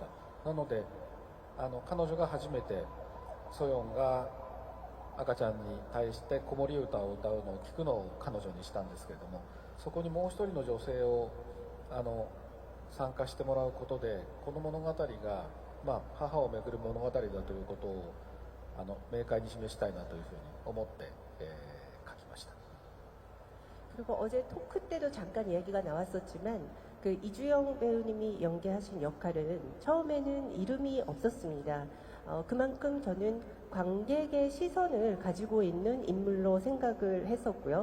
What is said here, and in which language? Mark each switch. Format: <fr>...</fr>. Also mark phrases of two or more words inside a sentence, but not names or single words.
<ja>なので彼女が初めてソヨンが赤ちゃんに対して子守歌を歌うのを聞くのを彼女にしたんですけれども、そこにもう一人の女性を参加してもらうことでこの物語が、母をめぐる物語だということを明快に示したいなというふうに思って、書きました。</ja> <ko>그리고 어제 토크 때도 잠깐 이야기가 나왔었지만 그 이주영 배우님이 연기하신 역할은 처음에는 이름이 없었습니다. 그만큼 저는 관객의 시선을 가지고 있는 인물로 생각을 했었고요.</ko>